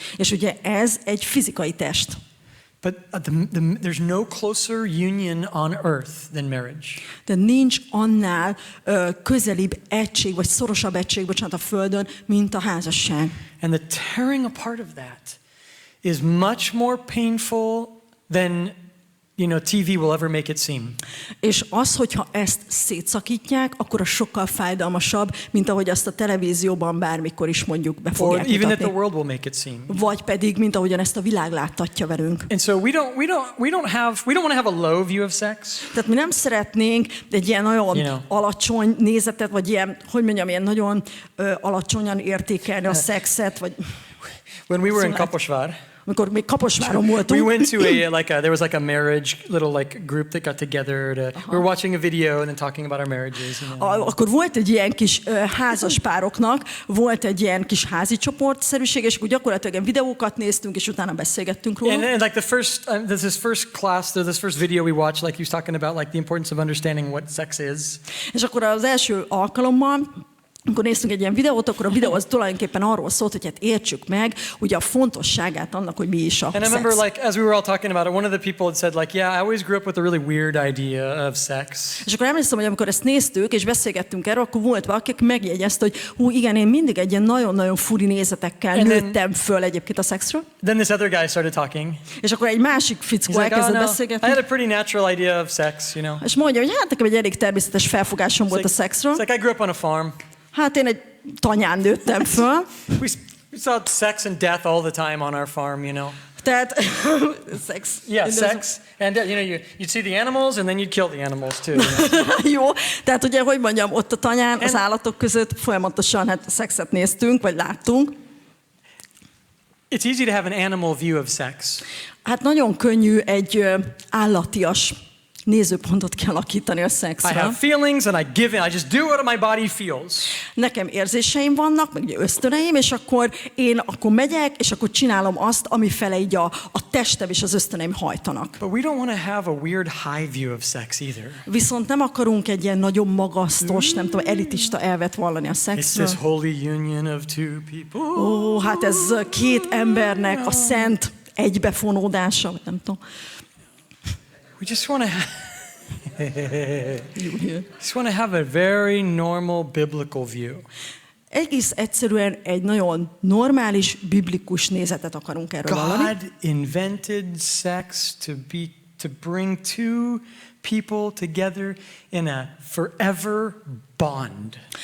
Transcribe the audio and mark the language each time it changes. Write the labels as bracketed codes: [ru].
[hu] És ugye ez egy fizikai test. [en] But there's no closer union on earth than marriage. [hu] De nincs annál közelibb egység, vagy szorosabb egység, bocsánat, a Földön, mint a házasság. [en] And the tearing apart of that is much more painful than TV will ever make it seem. [hu] És az, hogyha ezt szétszakítják, akkor az sokkal fájdalmasabb, mint ahogy azt a televízióban bármikor is mondjuk be fogják [en] Or even that [hu] mutatni. [en] the world will make it seem. [hu] Vagy pedig, mint ahogyan ezt a világ láttatja velünk. [en] And so we don't want to have a low view of sex. [hu] Tehát mi nem szeretnénk egy ilyen nagyon alacsony nézetet, vagy ilyen, hogy mondjam, ilyen nagyon alacsonyan értékelni a szexet, vagy... [en] When we were in Kaposvár, [hu] amikor még Kaposváron voltunk. [en] We went to there was like a marriage little like group that got together we were watching a video and then talking about our marriages. [hu] Akkor volt egy ilyen kis házas pároknak, volt egy ilyen kis házi csoportszerűség, és akkor gyakorlatilag ilyen videókat néztünk, és utána beszélgettünk róla. [en] And like the first, this first video we watched, like he was talking about like the importance of understanding what sex is. [hu] És akkor az első alkalommal, amikor néztünk egy ilyen videót, akkor a videó az tulajdonképpen arról szólt, hogy hát értsük meg ugye a fontosságát annak, hogy mi is a [en] And I remember like as we were all talking about it, one of the people had said like, yeah, I always grew up with a really weird idea of sex. [hu] És akkor emlékszem, hogy amikor ezt néztük és beszélgettünk erről, akkor volt valaki, aki megjegyezte, hogy igen, én mindig egy ilyen nagyon-nagyon furi nézetekkel nőttem föl egyébként a szexről. [en] Then this other guy started talking. [hu] És akkor egy másik fickó elkezdett beszélgetni. [en] I had a pretty natural idea of sex, [hu] És mondja, hogy hát nekem egy elég természetes felfogásom volt a szexről. [en] It's like I grew up on a farm. [hu] Hát én egy tanyán nőttem föl. [en] We saw sex and death all the time on our farm, [hu] Tehát sex. [en] Yeah, sex. And you'd see the animals and then you'd kill the animals too. [hu] Jó, tehát ugye, hogy mondjam, ott a tanyán az állatok között folyamatosan hát szexet néztünk, vagy láttunk. [en] It's easy to have an animal view of sex. [hu] Hát nagyon könnyű egy állatias nézőpontot kialakítani a szexre. [en] I have feelings and I give in. I just do what my body feels. [hu] Nekem érzéseim vannak, meg ösztöneim, és akkor én megyek, és akkor csinálom azt, ami fele így a testem és az ösztöneim hajtanak. [en] But we don't want to have a weird high view of sex either. [hu] Viszont nem akarunk egy ilyen nagyon magasztos, nem tudom, elitista elvet vallani a szexről. [en] It's this holy union of two people. [hu] Ó, hát ez két embernek a szent egybefonódása, vagy nem tudom. [en] We just want to have a very normal biblical view. [hu] Egész egyszerűen egy nagyon normális, biblikus nézetet akarunk erről hallani. [en] God invented sex to bring two people together in a forever bond.